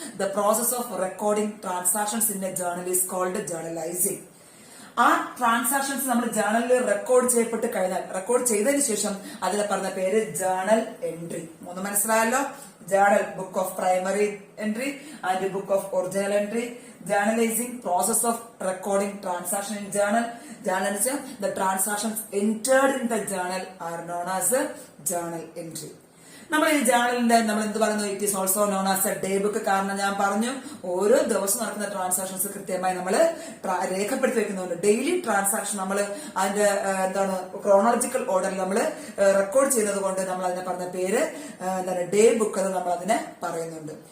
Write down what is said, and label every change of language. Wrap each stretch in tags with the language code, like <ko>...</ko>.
<en>The process of recording transactions in a journal is called journalizing.</en> <ml>ആ transactions നമ്മൾ ജേർണലിൽ record ചെയ്യപ്പെട്ട് കഴിഞ്ഞാൽ, record ചെയ്തതിനു ശേഷം അതിനെ പറഞ്ഞ പേര് ജേർണൽ എൻട്രി. 3 മനസ്സിലായല്ലോ?</ml> <en>Journal, book of primary entry and book of original entry. Journalizing, process of recording transaction in journal. Journal is the transactions entered in the journal are known as a journal entry.</en> <ml>നമ്മൾ ഈ ജേർണലിന്റെ നമ്മൾ എന്ത് പറയുന്നു?</ml> <en>It is also known as a day book.</en> <ml>കാരണം ഞാൻ പറഞ്ഞു ഓരോ ദിവസം നടക്കുന്ന ട്രാൻസാക്ഷൻസ് കൃത്യമായി നമ്മൾ രേഖപ്പെടുത്തി വെക്കുന്നുണ്ട്. ഡെയിലി ട്രാൻസാക്ഷൻ നമ്മൾ അതിന്റെ എന്താണ് ക്രോണോളജിക്കൽ ഓർഡറിൽ നമ്മൾ റെക്കോർഡ് ചെയ്യുന്നത് കൊണ്ട് നമ്മൾ അതിനെ പറഞ്ഞ പേര് എന്താണ് ഡേ ബുക്ക് എന്ന് നമ്മൾ അതിനെ പറയുന്നുണ്ട്.</ml>